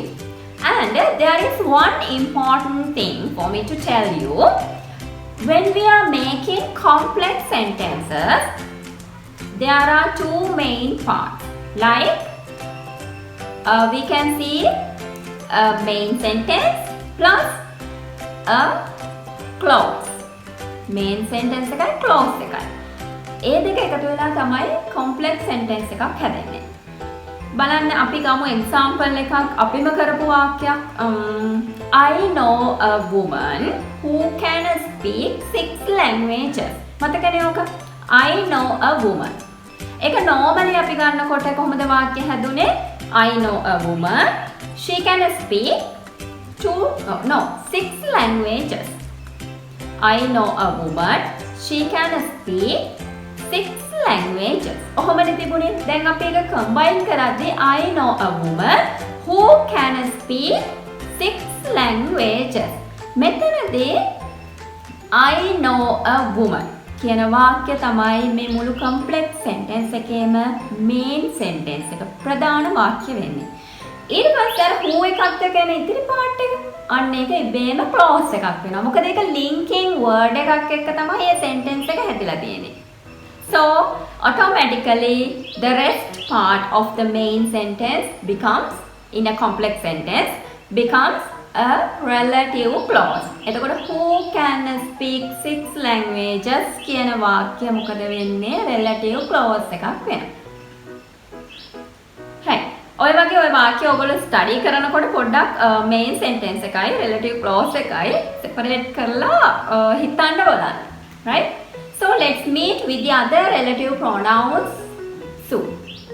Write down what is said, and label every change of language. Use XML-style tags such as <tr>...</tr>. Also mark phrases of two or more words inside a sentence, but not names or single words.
<en>And there is one important thing for me to tell you. When we are making complex sentences, there are two main parts. Like we can see a main sentence plus a clause. Main sentence</en> <si>එකයි clause එකයි. ඒ දෙක එකතු වෙලා තමයි</si> <en>complex sentence</en> <si>එකක් හැදෙන්නේ. බලන්න අපි ගමු example එකක් අපිම කරපු වාක්‍යයක්.</si> <en>I know a woman who can speak 6 languages.</en> <si>මතකනේ ඔක?</si> <en>I know a woman.</en> <si>ඒක normally අපි ගන්නකොට කොහොමද වාක්‍ය හැදුනේ?</si> <en>I know a woman. She can speak 6 languages. I know a woman. She can speak 6 languages.</en> <si>ඔහොමනේ තිබුණේ. දැන් අපි ඒක combine කරද්දී</si> <en>I know a woman who can speak 6 languages.</en> <si>මෙතනදී</si> <en>I know a woman</en> <si>කියන වාක්‍ය තමයි මේ මුළු</si> <en>complex sentence</en> <si>එකේම</si> <en>main sentence</en> <si>එක ප්‍රධාන වාක්‍ය වෙන්නේ. ඊට පස්සේ අර who එකක්ද කියන ඉතිරි part එක. අන්න ඒක ඉබේම clause එකක් වෙනවා. මොකද ඒක linking word එකක් එක්ක තමයි මේ sentence එක හැදිලා තියෙන්නේ.</si> <en>So automatically the rest part of the main sentence becomes in a complex sentence becomes a relative clause.</en> <si>එතකොට</si> <en>who can speak 6 languages</en> <si>කියන වාක්‍ය මොකද වෙන්නේ?</si> <en>relative clause</en> <si>එකක් වෙනවා.</si> <en>right.</en> <si>ඔය වගේ ඔය වාක්‍ය ඔයගොල්ලෝ ස්ටඩි කරනකොට පොඩ්ඩක්</si> <en>main sentence</en> <si>එකයි</si> <en>relative clause</en> <si>එකයි separate කරලා හිතන්න බලන්න.</si> <en>right. So let's meet with the other relative pronouns soon.</en>